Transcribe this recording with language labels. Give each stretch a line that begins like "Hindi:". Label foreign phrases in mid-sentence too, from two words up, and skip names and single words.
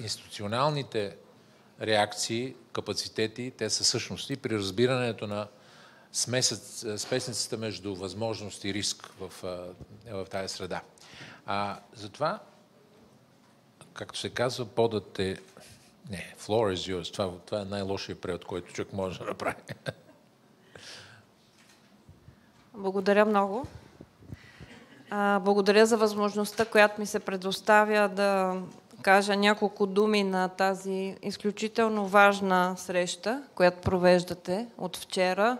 Bulgarian: институционалните реакции, капацитети, те са същности при разбирането на смесницата между възможност и риск в тази среда. Затова, както се казва, подът е... Не,
English: floor is yours.
Bulgarian: Това е най-лошият превод, който човек може да направи. Благодаря много. Благодаря за възможността, която ми се предоставя да кажа няколко думи на тази изключително важна среща, която провеждате от вчера.